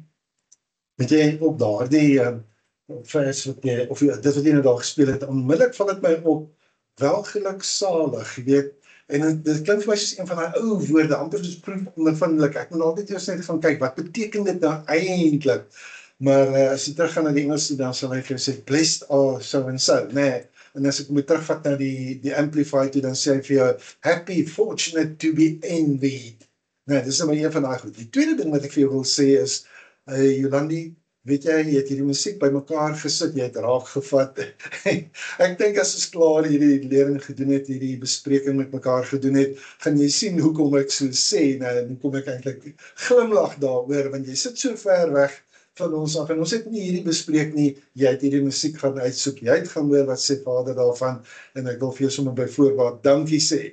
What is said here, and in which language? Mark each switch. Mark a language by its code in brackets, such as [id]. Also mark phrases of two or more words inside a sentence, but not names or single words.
[af] Weet jy, op daardie vers wat jy, of dit wat jy nou daar gespeel het, onmiddellik val dit my op, welgeluksalig, jy weet, en dit klink vir my soos een van die ou woorde, amper soos proefondervindelik, ek moet altyd eers net gaan kyk, wat beteken dit nou eintlik? Maar as jy teruggaan na die Engels, dan sal hy vir jou sê, [en] blessed are so and so, [af] nee, en as ek moet terugvat na die Amplified toe, dan sê hy vir jou, [en] happy, fortunate to be envied. [af] Nee, dis nou maar een van die goed. Die tweede ding wat ek vir jou wil sê is, Jolandi, weet jy het hierdie musiek by mekaar gesit, jy het raak gevat. Ek dink as ons klaar hierdie lering gedoen het, hierdie bespreking met mekaar gedoen het, gaan jy sien hoekom ek so sê, nou hoekom ek eintlik glimlag daaroor, want jy sit so ver weg van ons af, en ons het nie hierdie bespreek nie, jy het hierdie musiek gaan uitsoek, jy het gaan hoor wat sê Vader daarvan, en ek wil vir jou sommer by voorbaat dankie sê.